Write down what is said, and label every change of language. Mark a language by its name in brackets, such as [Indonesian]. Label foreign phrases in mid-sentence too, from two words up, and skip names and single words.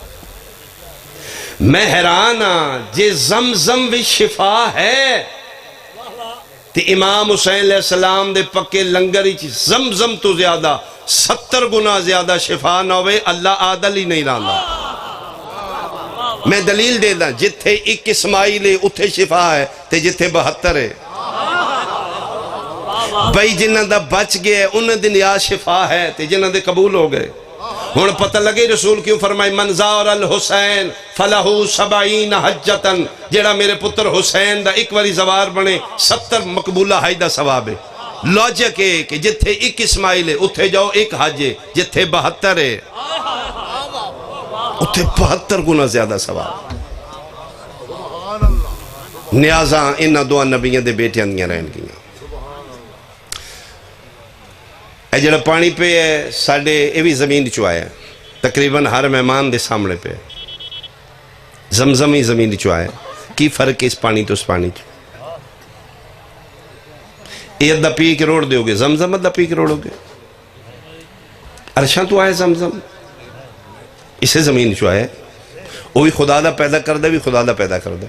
[Punjabi] میں حیران ہاں جے زمزم بھی شفا ہے تے امام حسین علیہ السلام دے پکے لنگر زمزم تو زیادہ 70 گنا زیادہ شفا نہ ہوئے اللہ عادل ہی نہیں رہا. میں دلیل دے دا جتھے ایک اسماعیل ہے اتھے شفا ہے تے جتھے 72 ہے. بھائی جنہ دا بچ گئے انہ دن یا شفا ہے تے جنہ دے قبول ہو گئے. ہون پتہ لگے رسول کیوں فرمائی [Arabic] من زار الحسین فلہو 70 حجتن، [Punjabi] جیڑا میرے پتر حسین دا ایک واری زوار بنے 70 مقبولہ حج دا ثواب ہے. لوجک ہے کہ جتھے ایک اسماعیل ہے اتھے جاؤ ایک حج ہے، جتھے 72 ہے اتھے 72 گنا زیادہ ثواب. نیازاں انہاں دو نبیوں دے بیٹیاں دیاں رہن گیاں. اے جڑا پانی پہ ہے ساڑھے یہ بھی زمین چو آیا تقریباً ہر مہمان دے سامنے پہ زمزم ہی زمین چو آیا. کی فرق ہے اس پانی تو اس پانی چو؟ یہ ادھا پی کے روڑ دیو گے، زمزم ادھا پی کے روڑو گے. عرشاں تو آئے زمزم اسے زمین چو آیا، وہ بھی خدا دا پیدا کردہ بھی خدا دا پیدا کردہ.